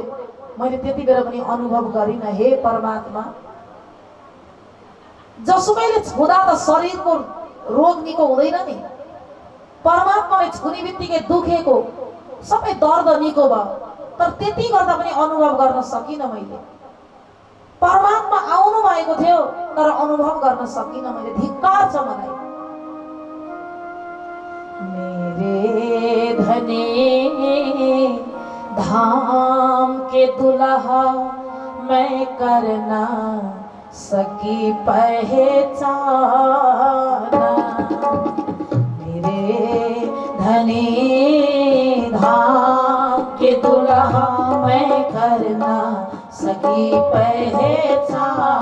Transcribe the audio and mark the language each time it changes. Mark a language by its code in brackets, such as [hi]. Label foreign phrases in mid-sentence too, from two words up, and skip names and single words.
[ne] मैले त्यति बेला पनि अनुभव गरिनँ, हे परमात्मा जसुकैले छुँदा त शरीरको रोग निको हुँदैन नि। परमात्माले छुने बित्तिकै दुखेको सबै दर्द निको भयो। तर त्यति गर्दा पनि अनुभव गर्न सकिनँ मैले। परमात्मा आउनु भएको थियो तर अनुभव गर्न सकिनँ मैले। धिक्कार छ मलाई। [hi] मेरे धने धाम के दुल्हा मैं करना सकी पहचाना, मेरे धनी धाम के दुल्हा दुल्हा मैं करना सकी पहचान।